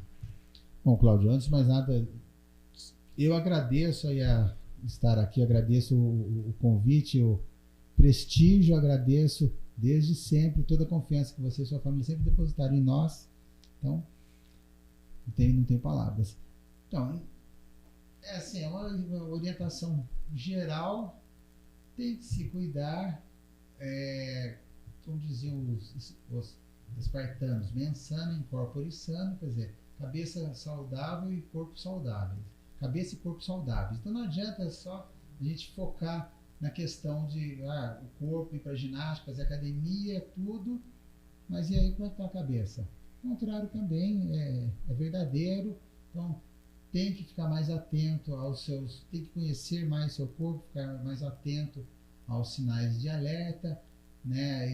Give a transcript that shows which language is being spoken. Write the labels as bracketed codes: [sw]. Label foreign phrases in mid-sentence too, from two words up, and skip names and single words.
[pt] Bom, Cláudio, antes de mais nada, eu agradeço aí estar aqui, agradeço o convite, o prestígio, agradeço desde sempre toda a confiança que você e sua família sempre depositaram em nós. Então, Não tem palavras. Então, é assim, é uma orientação geral, tem que se cuidar, como diziam os espartanos, [la] mens sana in corpore sano, [pt] quer dizer, cabeça saudável e corpo saudável. Cabeça e corpo saudáveis. Então não adianta só a gente focar na questão de o corpo ir para ginástica, fazer academia, tudo, mas e aí como é que está a cabeça? O contrário também é verdadeiro, então tem que ficar mais atento tem que conhecer mais seu corpo, ficar mais atento aos sinais de alerta, né?